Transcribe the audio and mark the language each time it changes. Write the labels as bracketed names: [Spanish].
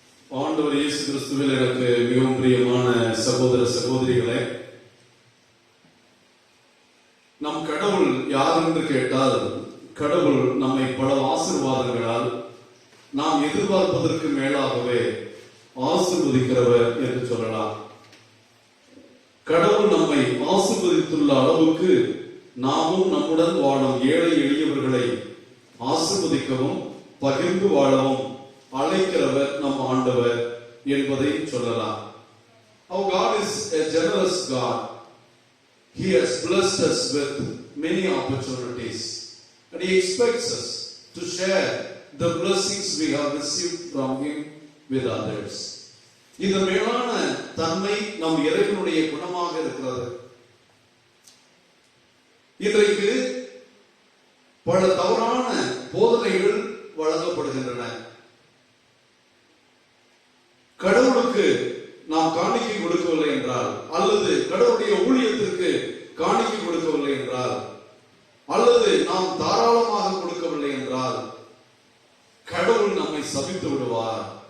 [Tamil] ஆண்டவர் இயேசு கிறிஸ்துவில் எனக்கு மிகவும் பிரியமான சகோதர சகோதரிகளே, நம் கடவுள் யார் என்று கேட்டால், கடவுள் நம்மை பல ஆசீர்வாதங்களால் நாம் எதிர்பார்ப்பதற்கு மேலாகவே ஆசீர்வதிக்கிறவர் என்று சொல்லலாம். கடவுள் நம்மை ஆசீர்வதித்துள்ள அளவுக்கு நாமும் நம்முடன் வாழும் ஏழை எளியவர்களை ஆசீர்வதிக்கவும் பகிர்ந்து வாழவும் அழைக்கிறவர் நம் ஆண்டவர் என்பதை சொல்லலாம். [English] Our God is a generous God. He has blessed us with many opportunities and He expects us to share the blessings we have received from Him with others. [Tamil] இந்த மேலான தன்மை நம் இறைவனுடைய குணமாக இருக்கிறது. இன்றைக்கு பல தவறான போதனைகள் வழங்கப்படுகின்றன. கடவுளுக்கு நாம் காணிக்கை கொடுக்கவில்லை என்றால், அல்லது கடவுளுடைய ஊழியத்திற்கு காணிக்கை கொடுக்கவில்லை என்றால், அல்லது நாம் தாராளமாக கொடுக்கவில்லை என்றால் கடவுள் நம்மை சபித்து விடுவார்.